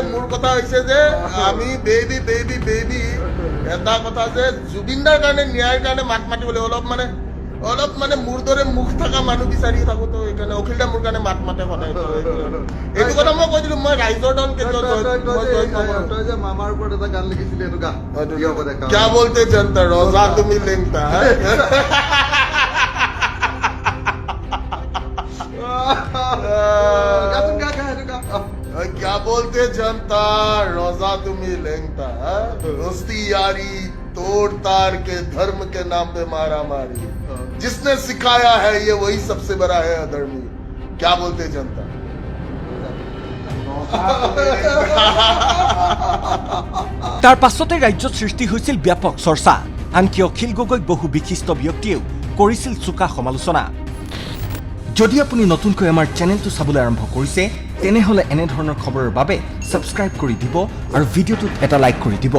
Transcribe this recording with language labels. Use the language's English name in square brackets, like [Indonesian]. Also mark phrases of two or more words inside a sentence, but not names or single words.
[Assamese] মোৰ কথা হৈছে যে আমি বেবি এটা কথা যে জুবিনদাৰ কাৰণে ন্যায়ৰ কাৰণে মাত মাতিব লাগিব। অলপ মানে মোৰ দৰে মুখ থকা মানুহ বিচাৰি থাকো, তো সেইকাৰণে অখিলদা মোৰ কাৰণে মাত মাতে সদায়। এইটো কথা মই কৈ দিলো, মই ৰাইজৰ দল মামাৰ ওপৰত এটা গান লিখিছিলি, এইটো গা [Hindi] क्या बोलते जनता रोजा [Assamese] তুমি লেংটা। [Hindi] क्या बोलते जनता रोजा तुम्हें लेंगता, दोस्ती यारी तोड़ तार के धर्म के नाम पे मारा मारी, जिसने सिखाया है ये वही सबसे बड़ा है अधर्मी। क्या बोलते जनता। [Assamese] তাৰ পাছতে ৰাজ্যত সৃষ্টি হৈছিল ব্যাপক চৰ্চা। আনকি অখিল গগৈক বহু বিশিষ্ট ব্যক্তিয়েও কৰিছিল চোকা সমালোচনা। যদি আপুনি নতুনকৈ আমাৰ চেনেলটো চাবলৈ আৰম্ভ কৰিছে, তেনেহ'লে এনেধৰণৰ খবৰৰ বাবে ছাবস্ক্ৰাইব কৰি দিব আৰু ভিডিঅ'টোত এটা লাইক কৰি দিব।